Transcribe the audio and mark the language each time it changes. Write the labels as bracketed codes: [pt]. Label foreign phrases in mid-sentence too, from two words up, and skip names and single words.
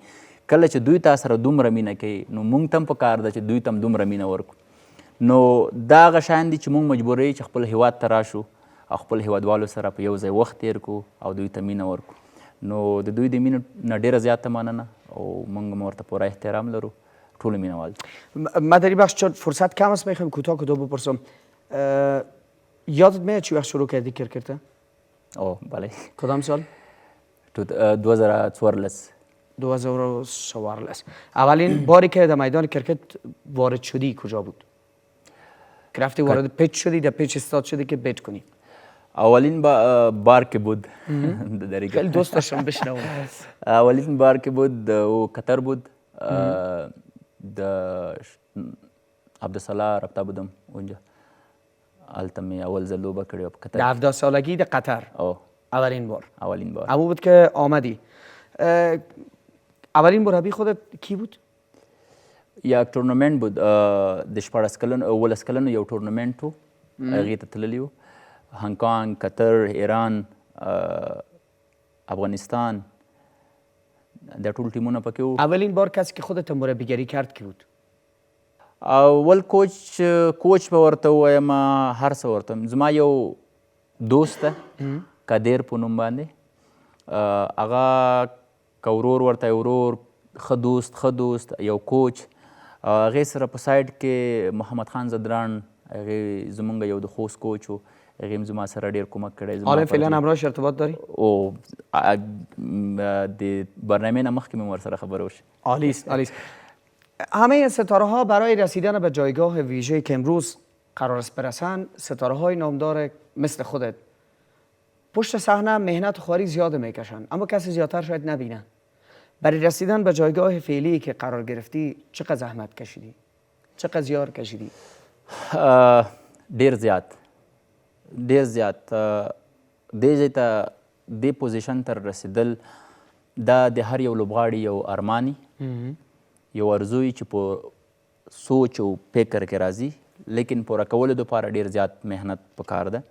[ps] کله چې دوی تا سره دومره مینه کوي نو موږ ته هم پکار ده چې دوی ته هم دومره مینه ورکړو. نو دا هغه شیان دي چې موږ مجبوروي چې خپل هیواد ته راشو او خپل هیوادوالو سره په یو ځای وخت تیر کړو او دوی ته مینه ورکړو. نو د دوی د مینې نه ډېره زیاته مننه او موږ هم ورته پوره احترام لرو، ټول مینهوال. [fa] من در این بخش چون فرصت کم است میخوایم کوتاه بپرسم. یادت میاد چی وقت شروع کردی کرکت؟ بله. کدام سال؟ 2014. 2014. اولین باری که در میدان کرکت وارد شدی کجا بود؟ که رفتی وارد پیچ شدی، در پیچ استاد شدی که بیت کنی؟ اولین بار که بود خیلی دوست داشتم بشنوم. اولین بار که بود او قطر بود. د عبدالصلاح رابطه بودم اونجا، [ps] هلته مې اول ځل لوبه کړې وه په قطر. [fa] در 17 سالگی در قطر؟ اولین بار. اما بود که آمدی. اولین مربی خودت کی بود؟ یک تورنمنت بود، [ps] د 11 کلنو یو تورنمنت و، هغې ته تللی و. هنگ کانگ، قطر، ایران، افغانستان، دا ټول ټیمونه پکې وو. [fa] اولین بار کسی که خودت مربیگری کرد کی بود؟ [ps] اول کوچ به ورته ووایم، هر څه ورته وایم. زما یو دوست ده قادر په نوم باندې، هغه که ورور ورته ورور، ښه دوست یو کوچ هغې سره په سایډ کې محمد خان زدران هغې زمونږ یو د خوست کوچ و هغې هم زما سره ډېر کمک کړی [fa] حالا فعلا همراهش ارتباط داری؟ [ps] او د برنامه نه مخکې مې ورسره خبرې وشي. [fa] عالی است عالی است. همه ستاره ها برای رسیدن به جایگاه ویژه‌ای که امروز قرار است برسند، ستاره های نامدار مثل خودت پشت صحنه مهنت و خواری زیاد میکشن، اما کسی زیادتر شاید نبینن. برای رسیدن به جایگاه فعلی که قرار گرفتی چقدر زحمت کشیدی؟ چقدر زیار کشیدی؟ [ps] ډیر زیات دې ځای ته دې پوزیشن ته رسیدل دا د هر یو لوبغاړي یو ارماني یو ارزوی چې په سوچ او فکر کې راځي، لیکن پوره کولو دپاره ډیر زیات محنت پکار ده.